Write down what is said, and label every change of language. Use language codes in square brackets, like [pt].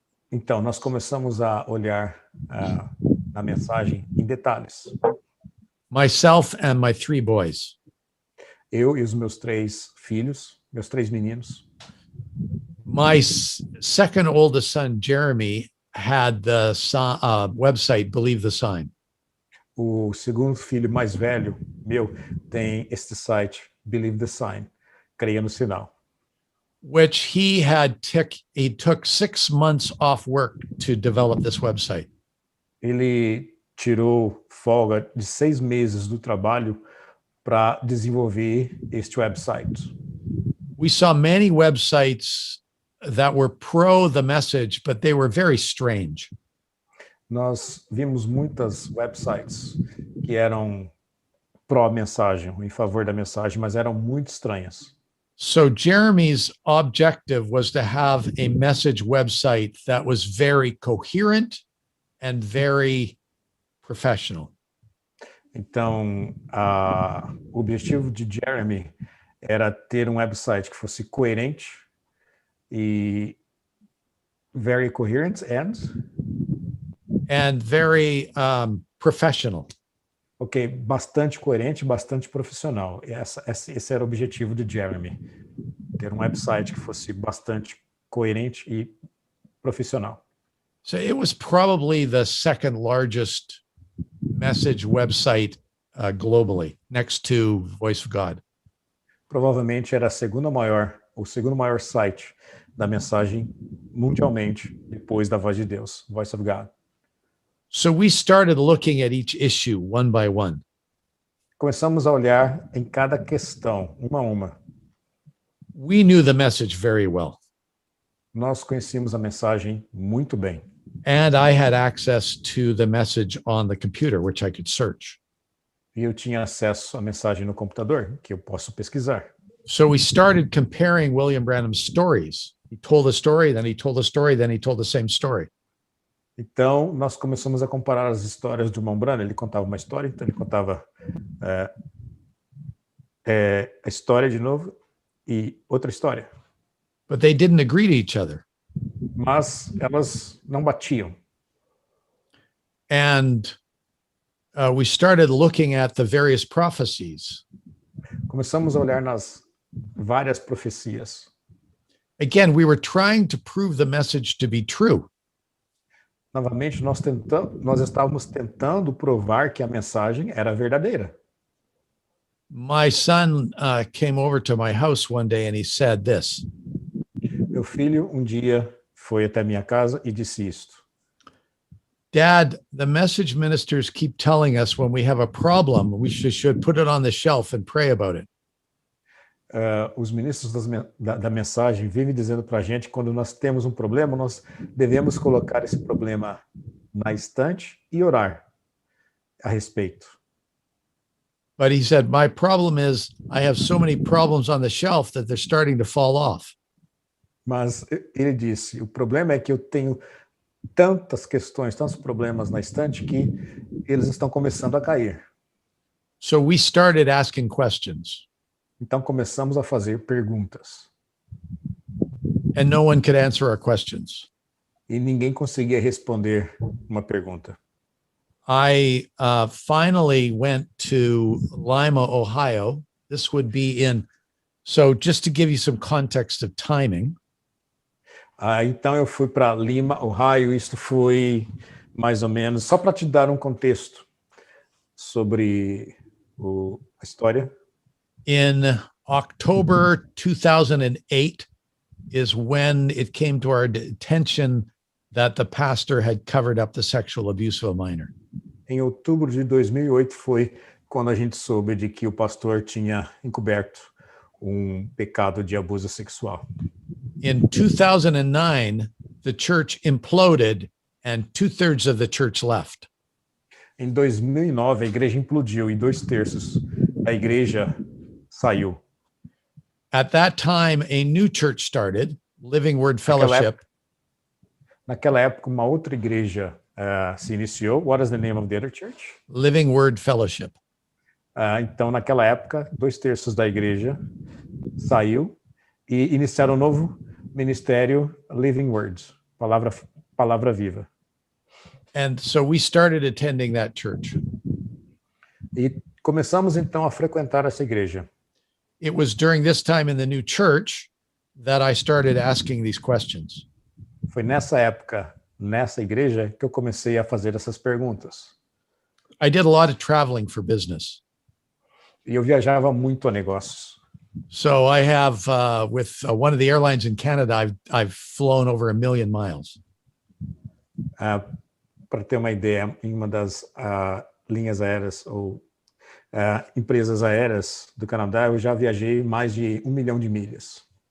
[pt] Então, nós começamos a olhar na mensagem em detalhes. [en] Myself and my 3 boys. [pt] Eu e os meus 3 filhos, meus 3 meninos. [en] My second oldest son, Jeremy, had the website Believe the Sign. [pt] O segundo filho mais velho, meu, tem este site, Believe the Sign, creia no sinal. [en] Which he took 6 months off work to develop this website. [pt] Ele tirou folga de 6 meses do trabalho para desenvolver este website. [en] We saw many websites that were pro the message, but they were very strange. [pt] Nós vimos muitas websites que eram pró-mensagem, em favor da mensagem, mas eram muito estranhas. [en] So Jeremy's objective was to have a message website that was very coherent and very professional. [pt] Então, o objetivo de Jeremy era ter um website que fosse coerente e [en] very coherent and very professional. [pt] Ok, bastante coerente, bastante profissional. Esse era o objetivo de Jeremy, ter um website que fosse bastante coerente e profissional. [en] So it was probably the second largest message website globally, next to Voice of God. [pt] Provavelmente era o segundo maior site da mensagem mundialmente, depois da Voz de Deus, Voice of God. [en] So we started looking at each issue one by one. [pt] Começamos a olhar em cada questão, uma a uma. [en] We knew the message very well. [pt] Nós conhecíamos a mensagem muito bem. [en] And I had access to the message on the computer, which I could search. [pt] E eu tinha acesso à mensagem no computador, que eu posso pesquisar. [en] So we started comparing William Branham's stories. He told a story, then he told a story, then he told the same story. [pt] Então, nós começamos a comparar as histórias do irmão Branham. Ele contava uma história, então ele contava a história de novo e outra história. [en] But they didn't agree to each other. [pt] Mas elas não batiam. [en] And we started looking at the various prophecies. [pt] Começamos a olhar nas várias profecias. [en] Again, we were trying to prove the message to be true. [pt] Novamente, nós estávamos tentando provar que a mensagem era verdadeira. [en] My son came over to my house one day and he said this. [pt] Meu filho um dia foi até minha casa e disse isto. [en] Dad, the message ministers keep telling us when we have a problem, we should put it on the shelf and pray about it. [pt] Os ministros da mensagem vivem dizendo para a gente, quando nós temos um problema, nós devemos colocar esse problema na estante e orar a respeito. [en] But he said, my problem is I have so many problems on the shelf that they're starting to fall off. [pt] Mas ele disse, o problema é que eu tenho tantas questões, tantos problemas na estante que eles estão começando a cair. [en] So we started asking questions. [pt] Então começamos a fazer perguntas. [en] And no one could answer our questions. [pt] E ninguém conseguia responder uma pergunta. [en] I finally went to Lima, Ohio. This would be so just to give you some context of timing. [pt] Então eu fui para Lima, Ohio. Isto foi mais ou menos, só para te dar um contexto sobre a história. [en] In October 2008 is when it came to our attention that the pastor had covered up the sexual abuse of a minor. [pt] Em outubro de 2008 foi quando a gente soube de que o pastor tinha encoberto pecado de abuso sexual. [en] In 2009, the church imploded and 2/3 of the church left. [pt] Em 2009, a igreja implodiu e 2/3 da igreja saiu. [en] At that time, a new church started, Living Word Fellowship. [pt] Naquela época, uma outra igreja se iniciou. [en] What is the name of the other church? Living Word Fellowship. [pt] Então, naquela época, 2/3 da igreja saiu e iniciaram um novo ministério, Living Words, palavra viva. [en] And so we started attending that church. [pt] E começamos então a frequentar essa igreja. [en] It was during this time in the new church that I started asking these questions. [pt] Foi nessa época, nessa igreja, que eu comecei a fazer essas perguntas. [en] I did a lot of traveling for business. [pt] E eu viajava muito a negócios. [en] So I have, with one of the airlines in Canada, I've flown over 1 million miles. [pt] Para ter uma ideia, em uma das linhas aéreas ou empresas aéreas do Canadá, eu já viajei mais de 1 milhão de milhas.